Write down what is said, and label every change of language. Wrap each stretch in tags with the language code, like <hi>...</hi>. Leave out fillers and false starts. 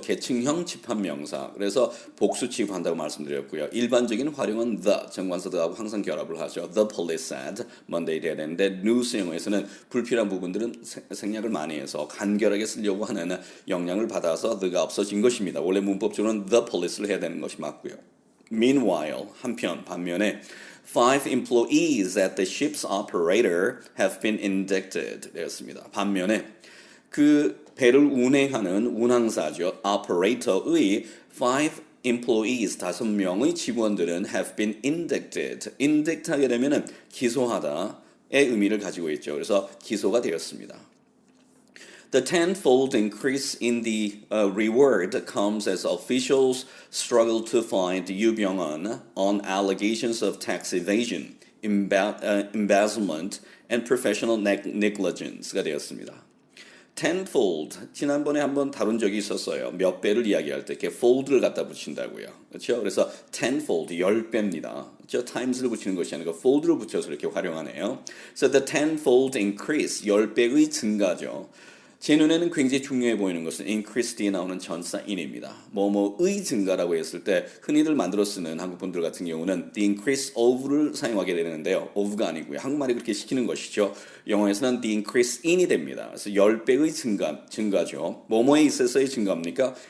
<ko>계층형 집합명사. 그래서 복수 취급한다고 말씀드렸고요. 일반적인 활용은 the, 정관사들하고 항상 결합을 하죠.</ko> <en>The police said Monday</en> <ko>돼야 되는데 news 영어에서는 불필요한 부분들은 생략을 많이 해서 간결하게 쓰려고 하는 영향을 받아서 the가 없어진 것입니다. 원래 문법적으로는 the police를 해야 되는 것이 맞고요.</ko> <en>Meanwhile,</en> <ko>반면에</ko> <en>5 employees at the ship's operator have been indicted</en> <ko>되었습니다. 반면에 그 배를 운행하는 운항사죠. operator의</ko> <en>5 employees,</en> <ko>5명의 직원들은</ko> <en>have been indicted.</en> <ko>indict 하게 되면은 기소하다의 의미를 가지고 있죠. 그래서 기소가 되었습니다.</ko> <en>The tenfold increase in the reward comes as officials struggle to find Yoo Byung-hun on allegations of tax evasion, embezzlement, and professional negligence가 되었습니다.</en> <ko>tenfold, 지난번에 한번 다룬 적이 있었어요. 몇 배를 이야기할 때 이렇게 fold를 갖다 붙인다고요. 그렇죠? 그래서 tenfold, 10배입니다. 그렇죠? times를 붙이는 것이 아니고 fold를 붙여서 이렇게 활용하네요.</ko> <en>So the tenfold increase,</en> <ko>10배의 증가죠. 제 눈에는 굉장히 중요해 보이는 것은 increased에 나오는 전사 in입니다. 뭐뭐의 증가라고 했을 때 흔히들 만들어 쓰는 한국 분들 같은 경우는</ko> <en>the increase of</en> <ko>를 사용하게 되는데요. of가 아니고요. 한국말이 그렇게 시키는 것이죠. 영어에서는</ko> <en>the increase in</en> <ko>이 됩니다. 그래서 10배의 증가죠. 뭐뭐에 있어서의 증가입니까?</ko>